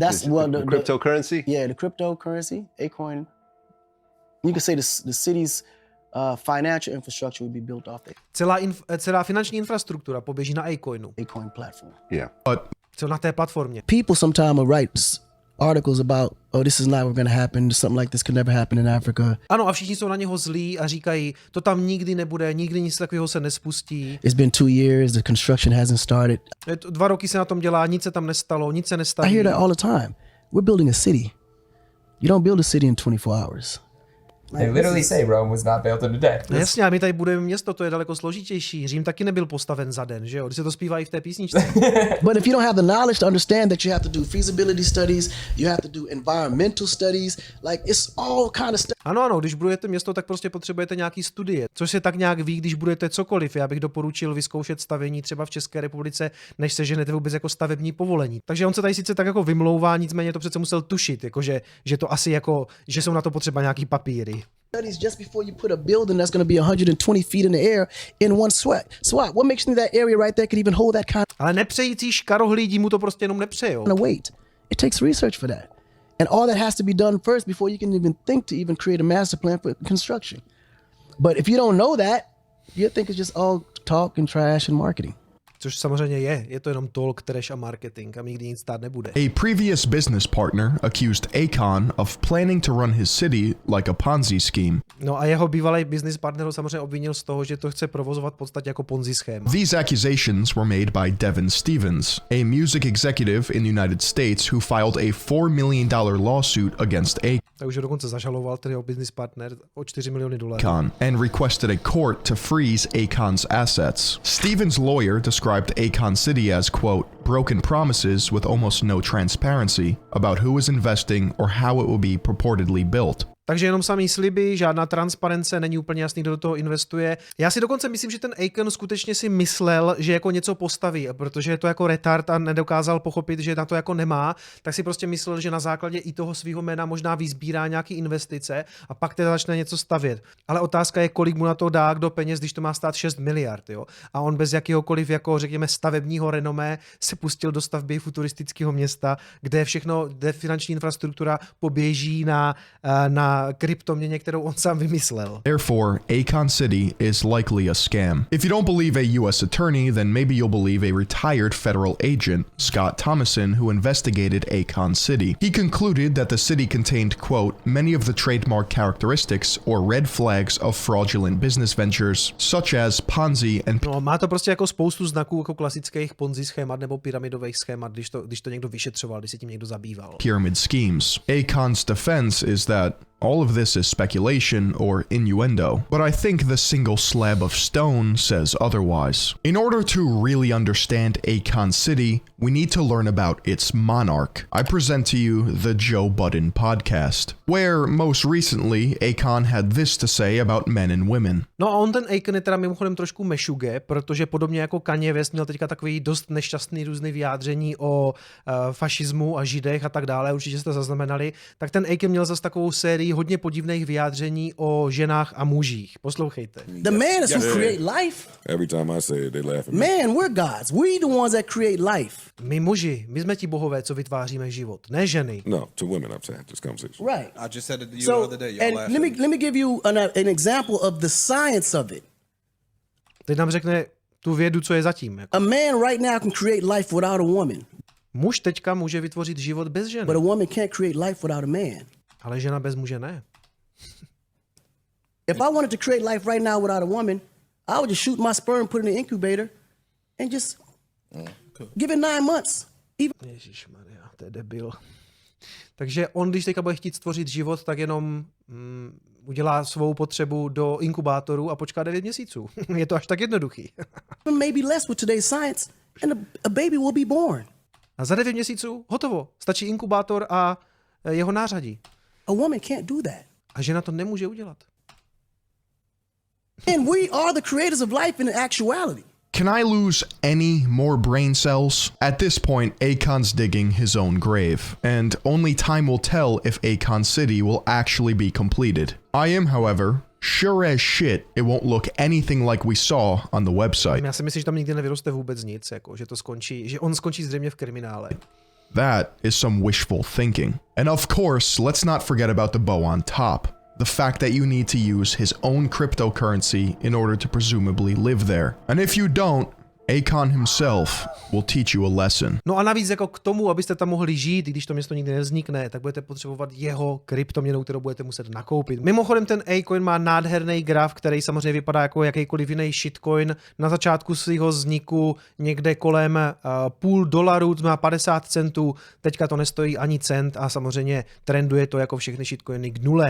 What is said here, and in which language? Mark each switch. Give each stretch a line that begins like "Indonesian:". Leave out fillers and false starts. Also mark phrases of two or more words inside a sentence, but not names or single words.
English: That's is well, the cryptocurrency. Yeah, the cryptocurrency, Akoin. You could say the city's financial infrastructure would be built off the
Czech: Celá finanční infrastruktura poběží na Akoinu.
English: Akoin platform. Yeah. But
Czech: Co na té platformě.
English: People sometimes will write articles about, oh, this is not going to happen. Something like this could never happen in Africa.
Czech: Ano, a všichni jsou na něho zlí a říkají, to tam nikdy nebude, nikdy nic takového se nespustí.
English: It's been 2 years. The construction hasn't started.
Czech: 2 roky se na tom dělá, nic se tam nestalo, nic se
English: I
Czech: nestaví.
English: hear that all the time. We're building a city. You don't build a city in 24 hours. They literally say Rome was not built in a day.
Czech: No jasně, a my tady budeme město, to je daleko složitější. Řím taky nebyl postaven za den, že jo? Když se to zpívá i v té písničce.
English: But if you don't have the knowledge to understand that you have to do feasibility studies, you have to do environmental studies, like it's all kind of stuff.
Czech: Ano, když budujete město, tak prostě potřebujete nějaký studie, což se tak nějak ví, když budete cokoliv. Já bych doporučil vyzkoušet stavění třeba v České republice, než seženete vůbec jako stavební povolení. Takže on se tady sice tak jako vymlouvá, nicméně to přece musel tušit, jakože, že to asi jako, že jsou na to potřeba nějaký papíry.
English: Studies just before you put a building that's going to be 120 feet in the air in one swat. What makes me that area right there could even hold that kind
Czech: Ale nepřející škarohlídí mu to prostě jenom nepřejou.
English: of weight? It takes research for that. And all that has to be done first before you can even think to even create a master plan for construction. But if you don't know that, you think it's just all talk and trash and marketing.
Czech: Což samozřejmě je to jenom
English: talk, trash
Czech: a marketing a nikdy nic stát nebude.
English: a previous business partner accused Akon of planning to run his city like a Ponzi scheme.
Czech: No a jeho bývalý
English: business partner
Czech: ho samozřejmě obvinil z toho, že to chce provozovat v podstatě jako Ponzi schéma.
English: These accusations were made by Devin Stevens, a music executive in the United States who filed a $4 million lawsuit against
Czech: Tak už ho dokonce zažaloval ten jeho
English: business partner
Czech: o $4 miliony.
English: Akon and requested a court to freeze Akon's assets. Stevens' lawyer described Akon City as, quote, broken promises with almost no transparency about who is investing or how it will be purportedly built.
Czech: Takže jenom samý sliby, žádná transparence, není úplně jasný, kdo do toho investuje. Já si dokonce myslím, že ten Akon skutečně si myslel, že jako něco postaví, protože je to jako retard a nedokázal pochopit, že na to jako nemá, tak si prostě myslel, že na základě i toho svého jména možná vyzbírá nějaký investice a pak teda začne něco stavět. Ale otázka je, kolik mu na to dá kdo peněz, když to má stát 6 miliard, jo? A on bez jakéhokoliv jako řekněme stavebního renomé se pustil do stavby futuristického města, kde kde finanční infrastruktura poběží na kryptoměně, kterou on sám vymyslel.
English: Therefore, Akon City is likely a scam. If you don't believe a U.S. attorney, then maybe you'll believe a retired federal agent, Scott Thomason, who investigated Akon City. He concluded that the city contained, quote, many of the trademark characteristics or red flags of fraudulent business ventures, such as Ponzi and No, má to prostě jako spoustu znaků jako klasických Ponzi schémat nebo pyramidových schémat, když to někdo vyšetřoval, když se tím někdo zabýval. pyramid schemes. Akon's defense is that all of this is speculation or innuendo, but I think the single slab of stone says otherwise. In order to really understand Akon City, we need to learn about its monarch. I present to you the Joe Budden podcast, where most recently Akon had this to say about men and women.
Czech: No a on ten Akon je teda mimochodem trošku mešuge, protože podobně jako Kanye West měl teďka takový dost nešťastný různý vyjádření o fašismu a židech a tak dále, určitě jste zaznamenali, tak ten Akon měl zase takovou sérii i hodně podivných vyjádření o ženách a mužích. Poslouchejte.
English: The man is who create life. Every time I say it, they laugh at me. Man, we're gods. We're the ones that create life.
Czech: My muži, my jsme ti bohové, co vytváříme život, ne ženy.
English: No, to women I've said this conversation. Right. I just said it to you So, the other day. Y'all and laughed let me give you an example of the science of it.
Czech: Teď nám řekne tu vědu, co je zatím. Jako.
English: A man right now can create life without a woman,
Czech: Muž teďka může vytvořit život bez ženy,
English: but a woman can't create life without a man.
Czech: ale žena bez muže ne.
English: If I wanted to create life right now without a woman, I would just shoot my sperm, put it in the incubator, and just give it 9 months.
Czech: Ježišmarja, to je debil. Takže on, když teďka bude chtít stvořit život, tak jenom udělá svou potřebu do inkubátoru a počká 9 měsíců. Je to až tak jednoduchý.
English: Maybe less with today's science, and a baby will be born.
Czech: A za 9 měsíců hotovo. Stačí inkubátor a jeho nářadí.
English: A woman can't do that.
Czech: A žena to nemůže udělat.
English: And we are the creators of life in actuality. Can I lose any more brain cells? At this point, Akon's digging his own grave, and only time will tell if Akon City will actually be completed. I am, however, sure as shit it won't look anything like we saw on the website.
Czech: Já si myslím, že tam nikdy nevyroste vůbec nic, jako, že to skončí, že on skončí zřejmě v kriminále.
English: That is some wishful thinking. And of course, let's not forget about the bow on top. The fact that you need to use his own cryptocurrency in order to presumably live there. And if you don't, Akon himself will teach you a lesson.
Czech: No a navíc jako k tomu, abyste tam mohli žít, i když to město nikdy nevznikne, tak budete potřebovat jeho kryptoměnu, kterou budete muset nakoupit. Mimochodem ten Akoin má nádherný graf, který samozřejmě vypadá jako jakýkoliv jiný shitcoin. Na začátku svého vzniku někde kolem $0,5, to má 50 centů, teďka to nestojí ani cent a samozřejmě trenduje to jako všechny shitcoiny k nule.